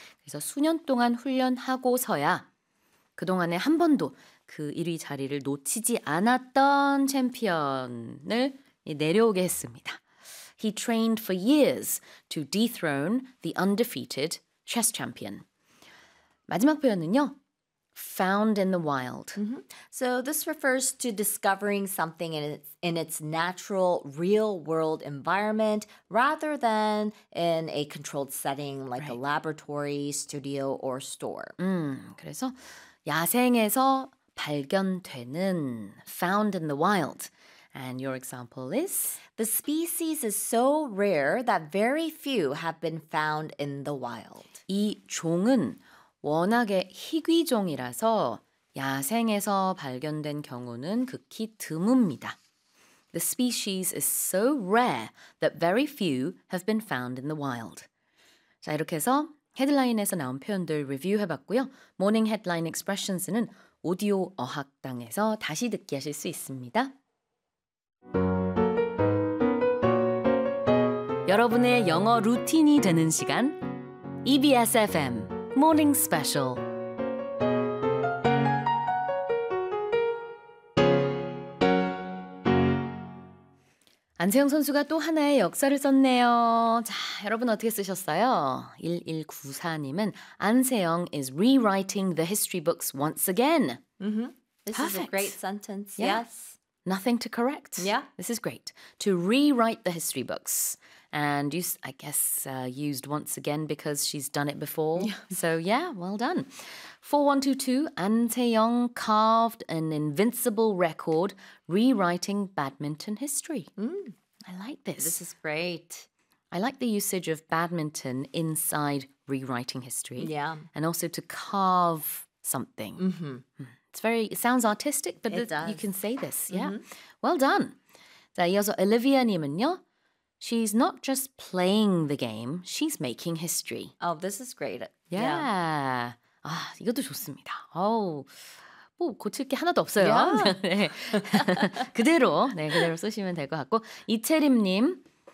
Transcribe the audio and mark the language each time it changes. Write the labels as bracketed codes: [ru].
[ko] 그래서 수년 동안 훈련하고서야 그동안에 한 번도 그 1위 자리를 놓치지 않았던 챔피언을 내려오게 했습니다. [en] He trained for years to dethrone the undefeated chess champion. [ko] 마지막 표현은요. [en] Found in the wild. Mm-hmm. So this refers to discovering something in its natural, real-world environment rather than in a controlled setting like right. a laboratory, studio, or store. [ko] 그래서 야생에서 발견되는 [en] found in the wild. And your example is? The species is so rare that very few have been found in the wild. [ko] 이 종은 워낙에 희귀종이라서 야생에서 발견된 경우는 극히 드뭅니다. [en] The species is so rare that very few have been found in the wild. [ko] 자, 이렇게 해서 헤드라인에서 나온 표현들 리뷰해봤고요. Morning Headline Expressions는 오디오 어학당에서 다시 듣기 하실 수 있습니다. 여러분의 영어 루틴이 되는 시간 EBS FM Morning Special. Anseong 선수가 또 하나의 역사를 썼네요. 자, 여러분 어떻게 쓰셨어요? [en] 1194님은 Anseong is rewriting the history books once again. Mm-hmm. This Perfect. Is a great sentence. Yeah. Yes. Nothing to correct. Yeah. This is great. To rewrite the history books. And you, I guess, used once again because she's done it before. Yeah. So, yeah, well done. 4122, An Tae-young carved an invincible record rewriting badminton history. I like this. This is great. I like the usage of badminton inside rewriting history. Yeah. And also to carve something. It sounds artistic, but you can say this. Yeah. Mm-hmm. Well done. [ko] 자, 이어서 Olivia 님은요. [en] She's not just playing the game, she's making history. Oh, this is great. [ko] Yeah. 아, 이것도 좋습니다. 어우, 뭐 고칠 게 하나도 없어요. [en] Yeah. [ko] 그대로, 네, 그대로 쓰시면 될 것 같고. 이채림 님,